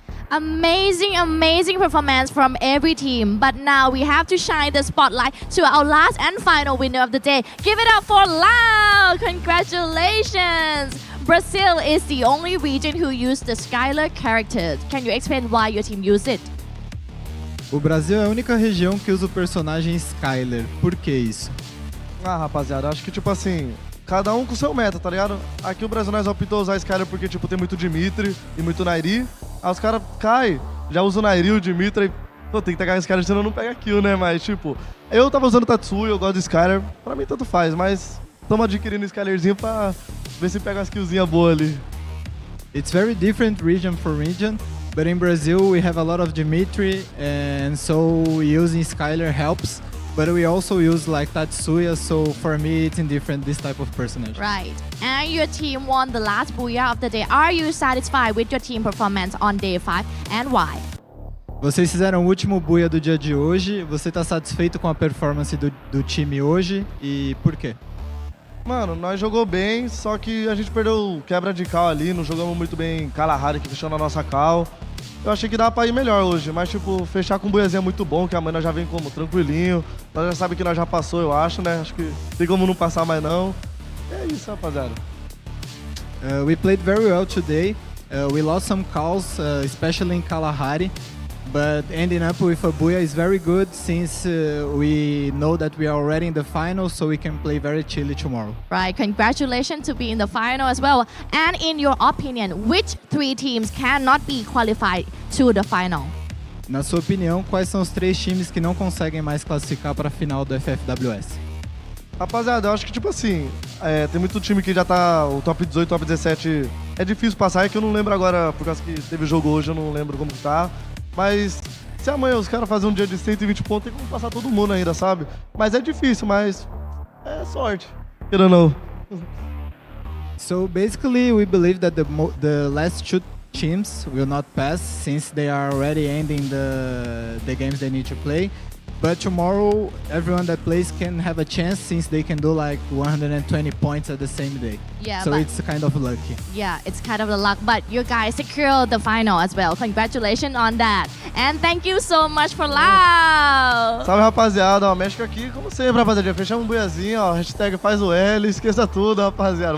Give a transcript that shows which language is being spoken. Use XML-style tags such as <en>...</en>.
<en>Amazing performance from every team. But now we have to shine the spotlight to our last and final winner of the day. Give it up for Lao! Congratulations! Brazil is the only region who used the Skylar character. Can you explain why your team used it?</en> <pt>O Brasil é a única região que usa o personagem Skylar. Por que isso? Rapaziada, acho que tipo assim, cada um com seu meta, tá ligado? Aqui o Brasil nós optou usar Skylar porque tipo tem muito Dimitri e muito Nairi. Aí os caras caem, já usam o Nairi, o Dimitri, pô, tem que pegar Skylar senão não pega kill, né? Mas tipo, eu tava usando Tatsuya, eu gosto de Skylar, pra mim tanto faz, mas estamos adquirindo Skylarzinho pra ver se pega umas killzinhas boas ali.</pt> <en>It's very different region for region, but in Brazil we have a lot of Dimitri, and so using Skylar helps. But we also use like Tatsuya, so for me it's indifferent, this type of personage. Right. And your team won the last booyah of the day. Are you satisfied with your team performance on day 5 and why?</en> <pt>Vocês fizeram o último buia do dia de hoje. Você tá satisfeito com a performance do time hoje e por quê? Mano, nós jogou bem, só que a gente perdeu quebra de cal ali, não jogamos muito bem Kalahari que fechou na nossa cal. Eu achei que dava pra ir melhor hoje, mas tipo, fechar com um buiazinho é muito bom, que amanhã nós já vem como tranquilinho. Nós já sabe que nós já passou, eu acho, né? Acho que tem como não passar mais não. É isso, rapaziada.</pt> <en>We played very well today. We lost some calls, especially in Kalahari. But ending up with a Booyah is very good since we know that we are already in the final, so we can play very chilly tomorrow. Right, congratulations to be in the final as well. And in your opinion, which 3 teams cannot be qualified to the final?</en> <pt>Na sua opinião, quais são os 3 times que não conseguem mais classificar para a final do FFWS? Rapaziada, eu acho que tipo assim, tem muito time que já tá, o top 18, top 17, é difícil passar, é que eu não lembro agora, por causa que teve jogo hoje, eu não lembro como que tá. Mas se amanhã os caras fazerem um dia de 120 pontos, tem como passar todo mundo ainda, sabe? Mas é difícil, mas é sorte.</pt> <en>I don't know. So basically, we believe that the last 2 teams will not pass since they are already ending the games they need to play. But tomorrow, everyone that plays can have a chance since they can do like 120 points at the same day. Yeah, so it's kind of lucky. Yeah, it's kind of the luck, but you guys secured the final as well. Congratulations on that. And thank you so much for loud.</en> <pt>Salve, rapaziada. Ó, México aqui, como sempre, rapaziada. Fechamos um buiazinho, ó. Hashtag faz o L, esqueça tudo, rapaziada.</pt>